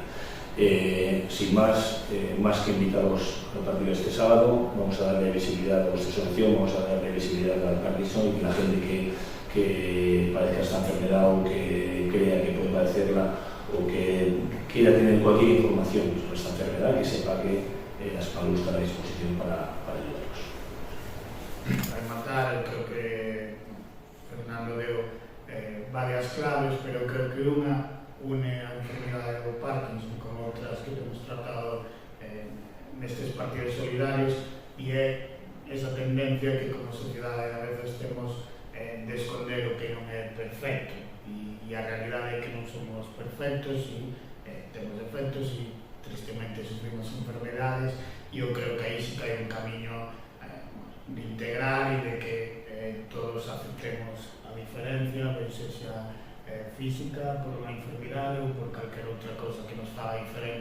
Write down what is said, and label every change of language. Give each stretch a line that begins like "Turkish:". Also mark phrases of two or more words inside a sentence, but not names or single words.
Spanish: Sin más, más que invitaros a partir de este sábado, vamos a darle visibilidad a vuestra asociación, vamos a darle visibilidad al Parkinson y que la gente que padezca esta enfermedad o que crea que puede padecerla o que quiera tener cualquier información sobre esta enfermedad, que sepa que Aspalur está a disposición para ayudarlos.
Galician: Para rematar, creo que Fernando
Spanish: dio varias claves, pero creo que una une
Galician: a enfermedade do Parkinson con outras que temos tratado nestes partidos solidarios, e é esa tendencia que como sociedade a veces temos de esconder o que non é perfecto, e a realidade é que non somos perfectos e temos defectos e tristemente sufrimos enfermedades, e eu creo que aí sí que hai un camiño de integrar e de que todos aceptemos a diferencia, ben sexa física, por unha enfermedade ou por calquer outra cosa que nos faga diferente.